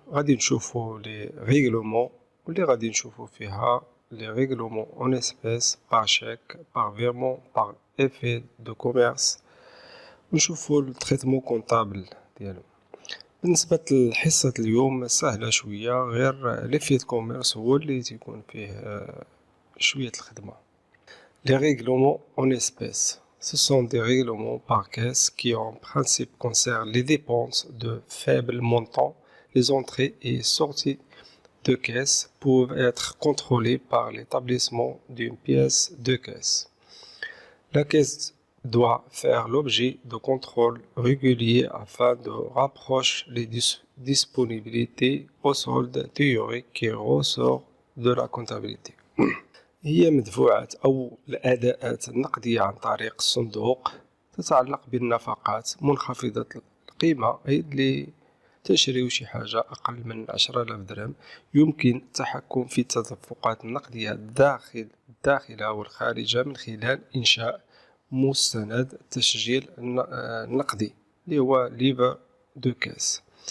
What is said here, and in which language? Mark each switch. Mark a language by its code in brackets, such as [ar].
[ar] غادي نشوفو لي ريغلومون واللي غادي نشوفو فيها لي ريغلومون اون اسبيس بار شيك بار فيرمون بار افي دو كوميرس، ونشوفو التريتمون كونطابل ديالو. بالنسبة لحصة اليوم سهلة شوية، غير ليفي دو كوميرس هو اللي تيكون فيه شوية الخدمة. [fr] Les règlements en espèces. Ce sont des règlements par caisse qui en principe concernent les dépenses de faible montant. Les entrées et sorties de caisse peuvent être contrôlées par l'établissement d'une pièce de caisse. La caisse doit faire l'objet de contrôles réguliers afin de rapprocher les disponibilités au solde théorique qui ressort de la comptabilité. [ar] هي مدفوعات أو الأداءات النقدية عن طريق الصندوق تتعلق بالنفقات منخفضة القيمة، أي اللي تشريو شي حاجة أقل من 10,000 درهم. يمكن التحكم في التدفقات النقدية الداخلة والخارجة من خلال إنشاء مستند التسجيل النقدي اللي هو ليفر دو كاس.